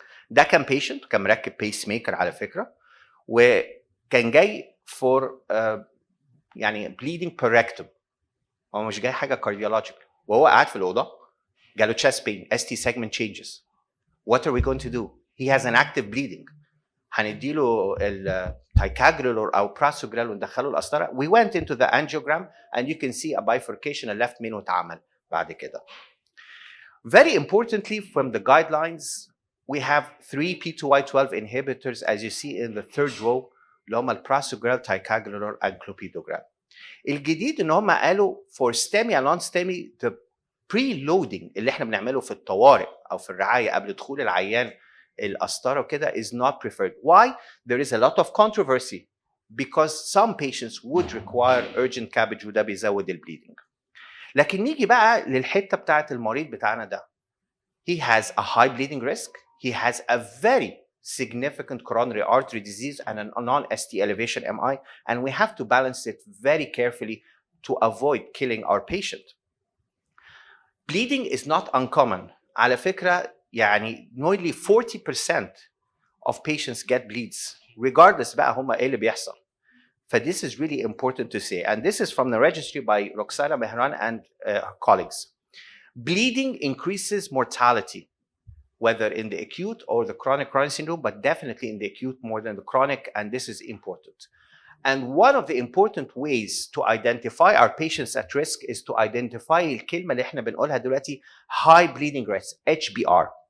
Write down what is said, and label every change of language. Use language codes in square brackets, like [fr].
[ar] ده كان patient كان مركب بيس ميكر على فكرة، وكان جاي for يعني [en] bleeding per rectum. [ar] هو مش جاي حاجة cardiological، وهو قاعد في الأوضة جاله [en] chest pain, ST segment changes. What are we going to do? He has an active bleeding. [ar] هنديله التايكاجريلور او براسوجرال وندخله القسطره. [en] We went into the angiogram and you can see a bifurcation left [ar] منه اتعمل بعد كده. [en] Very importantly from the guidelines we have 3 P2Y12 inhibitors as you see in the third row [ar] اللي هم البراسوجرال, [en] Ticagrelor and clopidogrel. [ar] الجديد ان هم قالوا [en] for STEMI and non-STEMI the preloading [ar] اللي احنا بنعمله في الطوارئ او في الرعايه قبل دخول العيان القسطره وكده [en] is not preferred. Why? There is a lot of controversy because some patients would require urgent CABG [ar] وده بيزود البليدنج. لكن نيجي بقى للحته بتاعت المريض بتاعنا ده. [en] He has a high bleeding risk. He has a very significant coronary artery disease and a non-ST elevation MI, and we have to balance it very carefully to avoid killing our patient. Bleeding is not uncommon. [ar] على فكرة يعني [en] nearly 40% of patients get bleeds regardless [ar] بقى هم ايه اللي بيحصل. [en] This is really important to say, and this is from the registry by Roxana Mehran and colleagues. Bleeding increases mortality, whether in the acute or the chronic coronary syndrome, but definitely in the acute more than the chronic, and this is important. And one of the important ways to identify our patients at risk is to identify [ar] الكلمة اللي احنا بنقولها دلوقتي [en] high bleeding risk, HBR.